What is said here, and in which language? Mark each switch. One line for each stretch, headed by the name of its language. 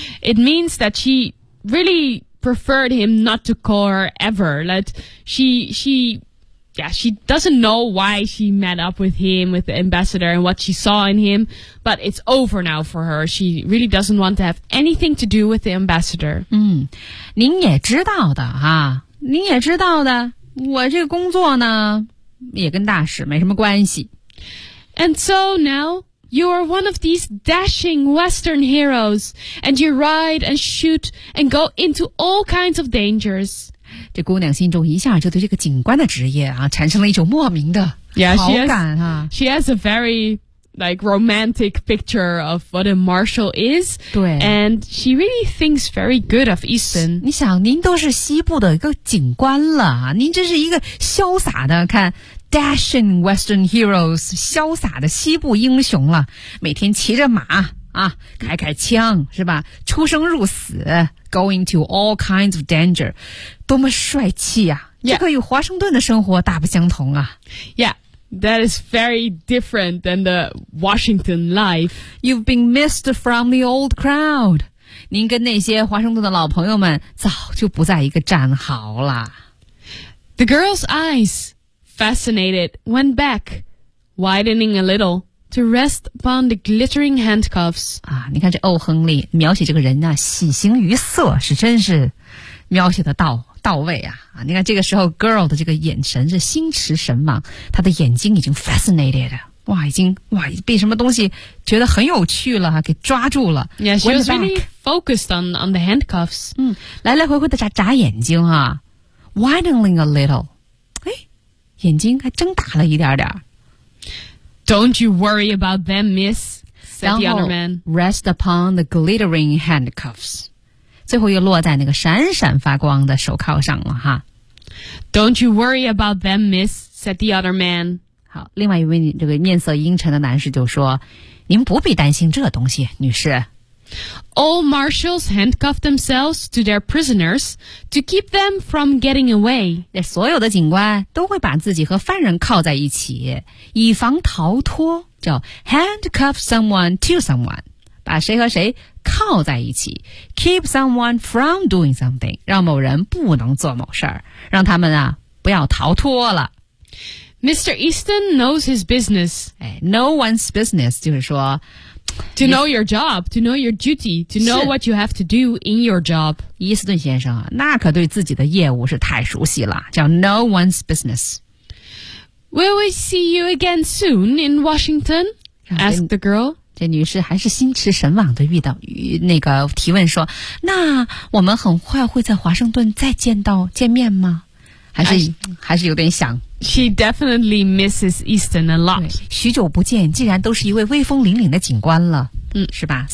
English: It means that she really preferred him not to call her ever. Like she doesn't know why she met up with him, with the ambassador, and what she saw in him. But it's over now for her. She really doesn't want to have anything to do with the ambassador.
Chinese: 您也知道的哈，您也知道的，我这个工作呢，也跟大使没什么关系。
English: And so now... You are one of these dashing Western heroes, and you ride and shoot and go into all kinds of dangers.
Chinese: 这姑娘心中一下就对这个警官的职业啊，产生了一种莫名的好感啊。
English: She has a very, like, romantic picture of what a marshal is.
Chinese: 对。
English: And she really thinks very good of Easton.
Chinese: 你想，您都是西部的一个警官了啊，您真是一个潇洒的，看。
English: Dashing Western heroes,
Chinese: 潇洒的西部英雄了，每天骑着马啊，开开枪是吧？出生入死
English: ，going to all kinds of danger,
Chinese: 多么帅气呀！
English: Yeah.
Chinese: 这可与华盛顿的生活大不相同啊。
English: Yeah, that is very different than the Washington life. You've been missed from the old crowd.
Chinese: 您跟那些华盛顿的老朋友们早就不在一个战壕了。
English: The girl's eyes. Fascinated, went back, widening a little to rest upon the glittering handcuffs.
Chinese: 啊，你看这欧亨利描写这个人呢、啊，喜形于色，是真是描写的到位啊！啊，你看这个时候 girl 的这个眼神是心驰神往，她的眼睛已经 fascinated， 哇，已经哇被什么东西觉得很有趣了，给抓住了。
English: Yeah, she was really focused on the handcuffs.
Chinese: 来来回回的眨眼睛啊 ，
English: widening a little.
Chinese: 眼睛还睁大了一点点。
English: Don't you worry about them, miss, said the other man. Rest upon the glittering handcuffs.
Chinese: 最后又落在那个闪闪发光的手铐上了哈。
English: Don't you worry about them, miss, said the other man.
Chinese: 好，另外一位这个面色阴沉的男士就说，您不必担心这东西，女士。
English: All marshals handcuff themselves to their prisoners to keep them from getting away.
Chinese: 所有的警官都会把自己和犯人铐在一起，以防逃脱。叫
English: handcuff someone to someone，
Chinese: 把谁和谁铐在一起。
English: Keep someone from doing something，
Chinese: 让某人不能做某事儿，让他们啊不要逃脱了。
English: Mr. Easton knows his business. No one's business，
Chinese: 就是说。
English: To know your job, to know your duty, to know what you have to do in your job.
Chinese: 伊斯顿先生啊，那可对自己的业务是太熟悉了，叫
English: no one's business. Will we see you again soon in Washington? Asked the girl.
Chinese: 这女士还是心驰神往的遇到那个提问说，那我们很快会在华盛顿再见面吗？还是有点想。
English: She definitely misses Easton a lot.
Chinese: 许久不见，竟然都是一位威风凛凛的警官了，是吧？